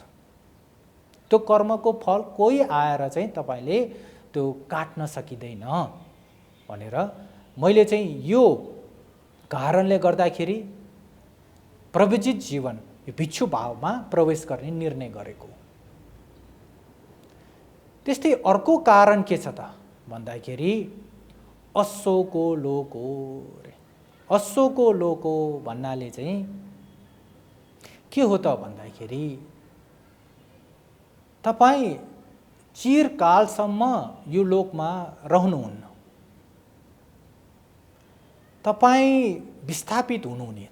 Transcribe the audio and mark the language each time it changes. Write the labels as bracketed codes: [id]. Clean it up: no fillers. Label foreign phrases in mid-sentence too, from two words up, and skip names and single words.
[ne] त्यो कर्मको फल कोही आएर चाहिँ तपाईले त्यो काट्न सकिँदैन भनेर मैले चाहिँ यो कारणले गर्दाखेरि प्रविजित जीवन यो भिक्षु भावमा प्रवेश गर्ने निर्णय गरेको। त्यस्तै अर्को कारण के छ त भन्दाखेरि असोको लोको रे। असोको लोको भन्नाले चाहिँ के हो त भन्दाखेरि तपाई चिरकालसम्म यो लोकमा रहनुहुन्न, तपाई विस्थापित हुनुहुनेछ।